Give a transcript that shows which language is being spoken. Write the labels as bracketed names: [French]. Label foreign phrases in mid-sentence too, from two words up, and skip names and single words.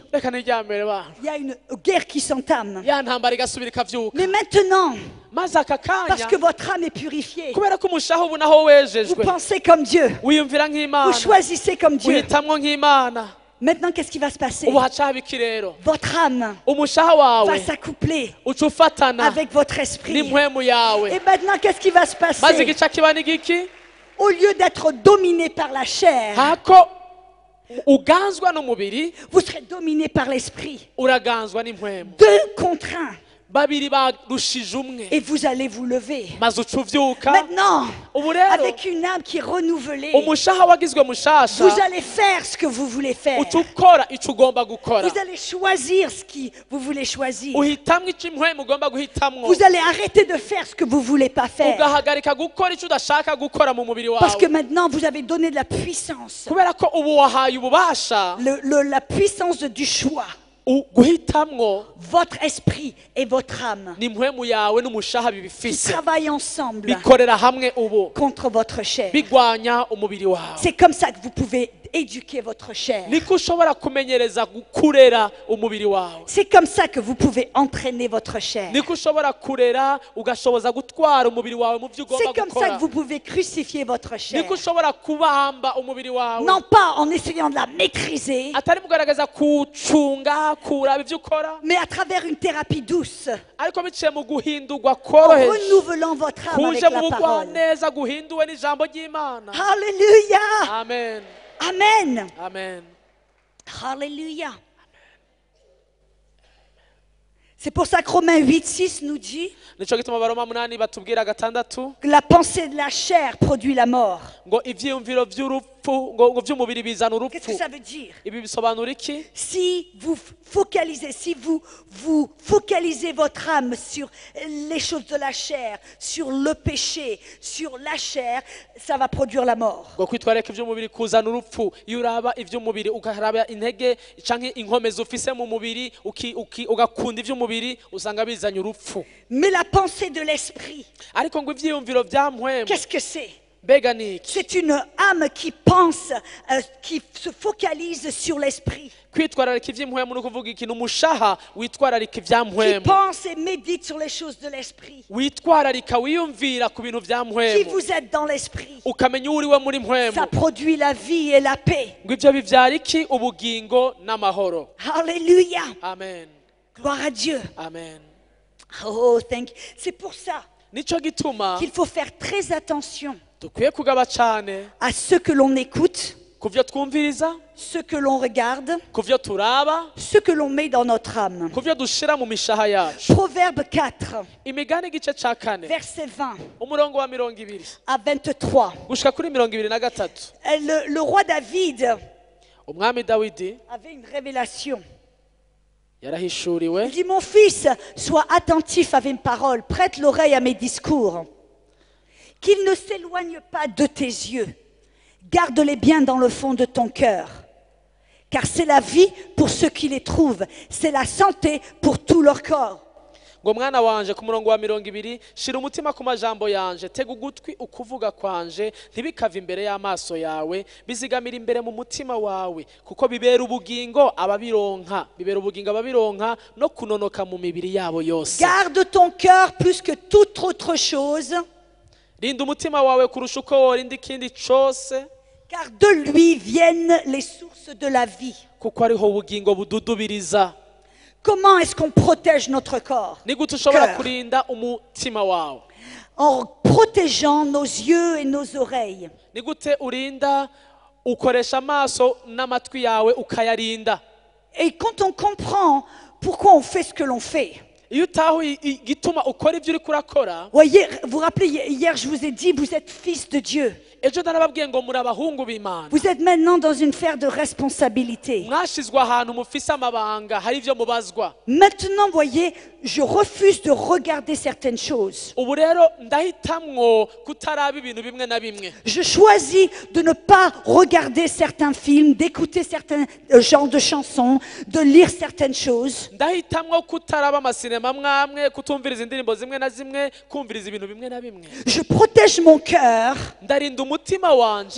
[Rundi] reka niryamire bana, [French] Il y a une guerre qui s'entame. [Rundi] ya ntambara igasubira ikavyuka. [French] Mais maintenant, [Rundi] maze aka [French] parce que [Rundi] kanya [French] votre âme est purifiée, [Rundi] kubera ko umushaha ubu naho [French] vous [Rundi] wejejwe, [French] pensez comme Dieu, [Rundi] wiyumvira [French] vous [Rundi] nk'Imana, [French] choisissez comme Dieu. [Rundi] uhitamwo nk'Imana. [French] Maintenant, qu'est-ce qui va se passer? [Rundi] ubu haca haba iki rero? [French] Votre âme [Rundi] umushaha [French] va [Rundi] wawe [French] s'accoupler [Rundi] uca ufatana [French] avec votre esprit. [Rundi] n'impwemu yawe, [French] Et maintenant, qu'est-ce qui va se [Rundi] maze [French] passer? [Rundi] igice kiba n'igiki? [French] Au lieu d'être dominé par la chair, [Rundi] hako uganzwa n'umubiri [French] vous serez dominé par l'esprit. [Rundi] uraganzwa n'impwemu, [French] Deux contre un. [Rundi] babiri barushije umwe, [French] Et vous allez vous lever. [Rundi] maze uca uvyuka. [French] Maintenant, [Rundi] ubu rero [French] avec une âme qui est renouvelée, [Rundi] umushaha wagizwe mushasha [French] vous allez faire ce que vous voulez faire. [Rundi] uca ukora ico ugomba gukora, [French] Vous allez choisir ce que vous voulez choisir. [Rundi] uhitamwo ico impwemu ugomba guhitamwo, [French] Vous allez arrêter de faire ce que vous voulez pas faire. [Rundi] ugahagarika gukora ico udashaka gukora mu mubiri [French] Parce que [Rundi] wawe, [French] maintenant, vous avez donné de la puissance. [Rundi] kubera ko ubu wahaye ububasha [French] La puissance du choix. [Rundi] guhitamwo. [French] Votre esprit et votre âme [Rundi] n'impwemu yawe n'umushaha [French] qui [Rundi] bibifise [French] travaillent ensemble [Rundi] bikorera hamwe ubu [French] contre votre chair. [Rundi] bigwanya umubiri wawe. [French] C'est comme ça que vous pouvez éduquer votre chair. [Rundi] niko ushobora kumenyereza kurera umubiri wawe, [French] C'est comme ça que vous pouvez entraîner votre chair. [Rundi] niko ushobora kurera ugashoboza gutwara umubiri wawe mu byo ugomba [French] C'est comme ça [Rundi] gukora, [French] que vous pouvez crucifier votre chair. [Rundi] niko ushobora kubamba umubiri wawe, [French] Non pas en essayant de la maîtriser, [Rundi] atari mugaragaza kucunga kuraba ibyo ukora, [French] mais à travers une thérapie douce, [Rundi] ariko biciye mu guhindurwa [French] en [Rundi] koroheje [French] renouvelant votre âme avec [Rundi] kuje mu [French] la parole. [Rundi] bugwaneza guhinduwe n'ijambo ry'Imana. [French] Alléluia. Amen, Amen. amen. Alléluia. C'est pour ça que Romains 8:6 nous dit [Rundi] nico gituma Abaroma 8 batubwira gatandatu [French] que la pensée de la chair produit la mort. [Rundi] ngo ivyiyumviro vy'urupfu ngo vy'umubiri bizana [French] Qu'est-ce que [Rundi] urupfu. [French] ça veut dire? [Rundi] Ibi bisobanura iki? [French] Si vous focalisez votre âme sur les choses de la chair, sur le péché, sur la chair, ça va produire la mort. [Rundi] ngo kwitwareka ivy'umubiri kuzana urupfu. Iyo uraba ivy'umubiri ukaraba intege canke inkomezi ufise mu mubiri ugakunda ivy'umubiri usanga bizanye urupfu. [French] Mais la pensée de l'esprit, [Rundi] Ariko ngo ivyiyumviro vya mpwemu [French] qu'est-ce que c'est? [Rundi] mbega ni iki [French] C'est une âme qui pense, qui se focalise sur l'esprit, [Rundi] kwitwararika iby'impwemu ni ukuvuga iki ni umushaha witwararika [French] qui [Rundi] ibyampwemu [French] pense et médite sur les choses de l'esprit, [Rundi] witwararika wiyumvira ku bintu bya [French] qui [Rundi] mpwemu [French] vous êtes dans l'esprit. [Rundi] ukamenya uwo uri we muri mpwemu [French] Ça produit la vie et la paix. [Rundi] ngo ibyo bibyara iki ubugingo n'amahoro [French] Alléluia. amen Gloire à Dieu. amen [English] Oh, thank you. [French] C'est pour ça [Rundi] nicyo gituma [French] qu'il faut faire très attention [Rundi] dukwiye kugaba cyane [French] à ce que l'on écoute, [Rundi] ku byo twumviriza [French] ce que l'on regarde, [Rundi] ku byo turaba [French] ce que l'on met dans notre âme. [Rundi] ku byo dushira mu mishaha yacu [French] Proverbe 4, [Rundi] imigani igice cya kane [French] verset 20 [Rundi] umurongo wa 20 [French] à 23. [Rundi] gushika kuri 23 [French] Le roi David [Rundi] umwami dawidi [French] avait une révélation. [Rundi] yarahishuriwe [French] Il dit, mon fils, sois attentif à mes paroles, prête l'oreille à mes discours. Qu'ils ne s'éloignent pas de tes yeux. Garde-les bien dans le fond de ton cœur. Car c'est la vie pour ceux qui les trouvent. C'est la santé pour tout leur corps. [Rundi] ngo mwana wanje ku murongo wa 20 shira umutima ku majambo yanje tega ugutwi ukuvuga kwanje ntibikava imbere y'amaso yawe bizigamira imbere mu mutima wawe kuko bibera ubugingo ababironka no kunonoka mu mibiri yabo yose [French] Garde ton cœur plus que toute autre chose, [Rundi] rinda umutima wawe kurusha uko worinda ikindi cyose [French] car de lui viennent les sources de la vie. [Rundi] kuko ariho ubugingo bududubiriza [French] Comment est-ce qu'on protège notre corps? [Rundi] ni gute ushobora [French] Cœur. [Rundi] kurinda umutima wawe [French] En protégeant nos yeux et nos oreilles. [Rundi] ni gute urinda ukoresha amaso n'amatwi yawe ukayarinda [French] Et quand on comprend pourquoi on fait ce que l'on fait, [Rundi] iyo utahuye igituma ukora ibyo uri kurakora [French] voyez, vous vous rappelez, hier je vous ai dit, vous êtes fils de Dieu. [Rundi] ejo narababwiye ngo muri abahungu b'imana [French] Vous êtes maintenant dans une sphère de responsabilité. [Rundi] mwashizwe ahantu mufise amabanga hari ibyo mubazwa [French] Maintenant, voyez, je refuse de regarder certaines choses. [Rundi] ubu rero ndahitamwo kutaraba ibintu bimwe na bimwe [French] Je choisis de ne pas regarder certains films, d'écouter certains genres de chansons, de lire certaines choses. [Rundi] ndahitamwo kutaraba amasinema mwamwe kutumviriza indirimbo zimwe na zimwe kumviriza ibintu bimwe na bimwe [French] Je protège mon cœur [Rundi] ndarinda umutima wanje